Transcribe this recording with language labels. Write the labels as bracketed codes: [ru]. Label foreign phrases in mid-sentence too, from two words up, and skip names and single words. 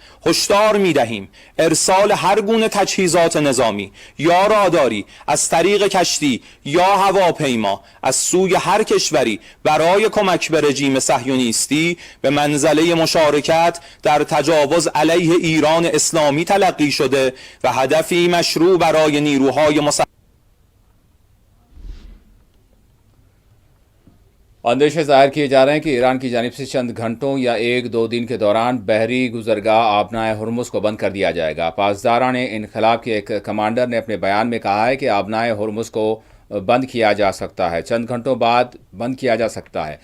[fa] هشدار می‌دهیم ارسال هر گونه تجهیزات نظامی یا راداری از طریق کشتی یا هواپیما از سوی هر کشوری برای کمک به رژیم صهیونیستی به منزله مشارکت در تجاوز علیه ایران اسلامی تلقی شده و هدفی مشروع برای نیروهای مسلح. [ur] اندیشے ظاہر کیے جا رہے ہیں کہ ایران کی جانب سے چند گھنٹوں یا 1-2 دن کے دوران بحری گزرگاہ آبنائے ہرمز کو بند کر دیا جائے گا۔ پاسداران انقلاب کے ایک کمانڈر نے اپنے بیان میں کہا ہے کہ آبنائے ہرمز کو بند کیا جا سکتا ہے، چند گھنٹوں بعد بند کیا جا سکتا ہے۔